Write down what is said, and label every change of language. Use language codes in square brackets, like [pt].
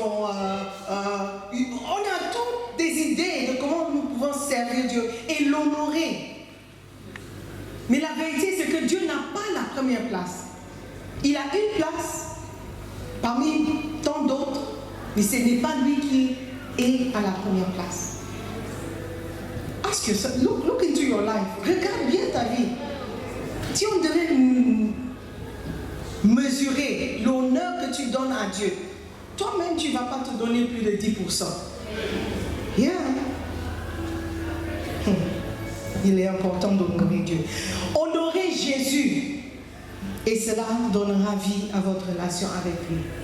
[fr] On a toutes des idées de comment nous pouvons servir Dieu et l'honorer. Mais la vérité, c'est que Dieu n'a pas la première place. Il a une place parmi tant d'autres, mais ce n'est pas lui qui est à la première place. [en] Ask yourself, look into your life. [fr] Regarde bien ta vie. Si on devait mesurer l'honneur que tu donnes à Dieu, toi-même, tu ne vas pas te donner plus de 10%. Yeah. Il est important d'honorer Dieu. Honorez Jésus et cela donnera vie à votre relation avec lui.